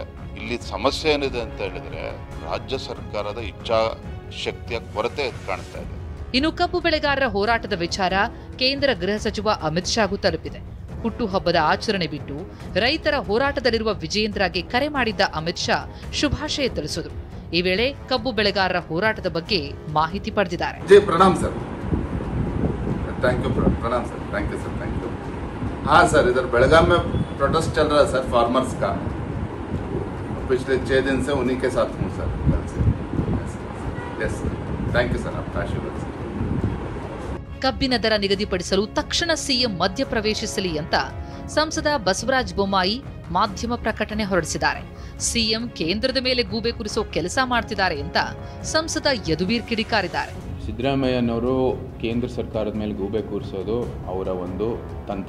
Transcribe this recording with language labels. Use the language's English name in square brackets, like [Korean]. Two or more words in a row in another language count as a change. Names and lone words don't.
[Kannada] ಇಲ್ಲಿ ಸಮಸ್ಯೆ ಏನಿದೆ ಅಂತ ಹೇಳಿದ್ರೆ ರಾಜ್ಯ ಸರ್ಕಾರದ ಇಚ್ಛಾಶಕ್ತಿಯ ಕೊರತೆ ಕಾಣ್ತಾ ಇದೆ. ಇನ್ನು ಕಬ್ಬು ಬೆಳೆಗಾರರ ಹೋರಾಟದ ವಿಚಾರ ಕೇಂದ್ರ ಗೃಹ ಸಚಿವ ಅಮಿತ್ ಶಾಗೂ ತಲುಪಿದೆ. ಹುಟ್ಟುಹಬ್ಬದ ಆಚರಣೆ ಬಿಟ್ಟು ರೈತರ ಹೋರಾಟದಲ್ಲಿರುವ ವಿಜಯೇಂದ್ರಗೆ ಕರೆ ಮಾಡಿದ್ದ ಅಮಿತ್ ಶಾ ಶುಭಾಶಯ ತಿಳಿಸಿದರು. ಈ ವೇಳೆ ಕಬ್ಬು ಬೆಳೆಗಾರರ ಹೋರಾಟದ ಬಗ್ಗೆ ಮಾಹಿತಿ ಪಡೆದಿದ್ದಾರೆ. [Hindi] प्रणाम सर, [English] thank you sir, thank you. [Hindi] हाँ सर, इधर बेलगाम में प्रोटेस्ट चल रहा है सर, फार्मर्स का। पिछले 6 दिन से उन्हीं के साथ हूँ सर, कल से। [English] yes sir, thank you sir, [Hindi] आपका आशीर्वाद सर। [Kannada] ಕಬ್ಬಿನ ದರ ನಿಗದಿಪಡಿಸಲು ತಕ್ಷಣ ಸಿಎಂ ಮಧ್ಯಪ್ರವೇಶಿಸಲಿ ಅಂತ ಸಂಸದ ಬಸವರಾಜ ಬೊಮ್ಮಾಯಿ ಮಾಧ್ಯಮ ಪ್ರಕಟಣೆ ಹೊರಡಿಸಿದ್ದಾರೆ. ಸಿಎಂ ಕೇಂದ್ರದ ಮೇಲೆ ಗೂಬೆ ಕುರಿಸೋ ಕೆಲಸ ಮಾಡ್ತಿದ್ದಾರೆ ಅಂತ ಸಂಸದ ಯದುವೀರ್ ಕಿಡಿಕಾರಿದ್ದಾರೆ. ಸಿದ್ದರಾಮಯ್ಯನವರು ಕೇಂದ್ರ ಸರ್ಕಾರದ ಮೇಲೆ ಗೂಬೆ ಕೂರಿಸೋದು ಅವರ ಒಂದು ತಂತ್ರ.